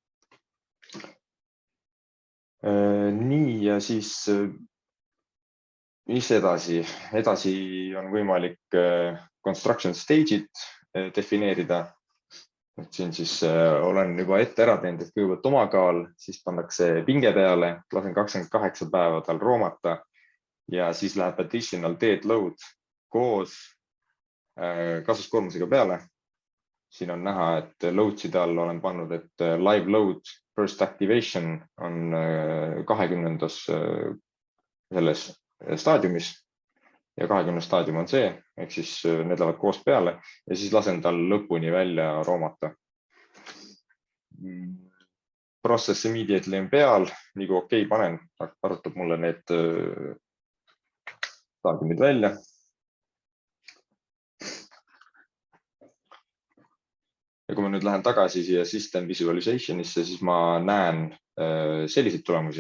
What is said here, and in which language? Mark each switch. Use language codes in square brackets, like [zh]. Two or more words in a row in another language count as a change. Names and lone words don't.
[et] Nii ja siis mis edasi? Edasi on võimalik [en] construction stage'id [et] defineerida. Et siin siis olen juba ette ära teinud, et kõigepealt omakaal, siis pannakse pinge peale, lasen 28 päeva tal roomata ja siis läheb [en] additional dead load [et] koos kasutuskoormusega peale. Siin on näha, et loadside all olen pannud, et [en] live load first activation [et] on 20. selles staadiumis ja 20. staadium on see, ehk siis need lähevad koos peale ja siis lasen tal lõpuni välja roomata. [en] Process immediately [et] on peal, nii kui okei panen, arvutab mulle need staadiumid välja. Ja kui ma nüüd lähen tagasi siia [en] system visualization'isse, [et] siis ma näen selliseid tulemusi.